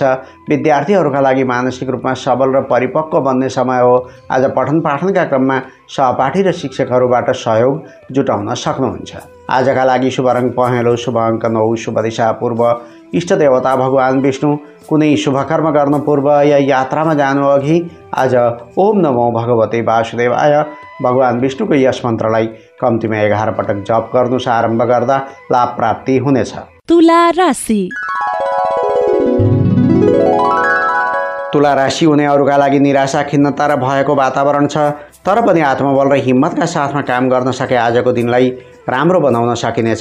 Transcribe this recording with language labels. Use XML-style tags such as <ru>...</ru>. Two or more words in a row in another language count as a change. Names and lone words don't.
<ne>विद्यार्थीहरूका लागि मानसिक रूपमा सबल र परिपक्व बन्ने समय हो। आज पठन पाठनका क्रममा सहपाठी र शिक्षकहरूबाट सहयोग जुटाउन सक्नुहुन्छ। आजका लागि शुभ रङ पहेँलो, शुभ अङ्क 9, शुभ दिशा पूर्व। इष्ट देवता भगवान विष्णु। कुनै शुभकर्म गर्नु पूर्व या यात्रामा जानु अघि आज</ne> <sa>ओम नमो भगवते वासुदेवाय</sa> <ne>भगवान विष्णुको यस मन्त्रलाई कम्तीमा 11 पटक जप गर्नुस्। आरम्भ गर्दा लाभ प्राप्ति हुनेछ। तुला राशि। तुला राशि हुनेहरूका लागि निराशा, खिन्नता र भयको वातावरण छ, तर पनि आत्मबल र हिम्मतका साथमा काम गर्न सके आजको दिनलाई राम्रो बनाउन सकिनेछ।</ne>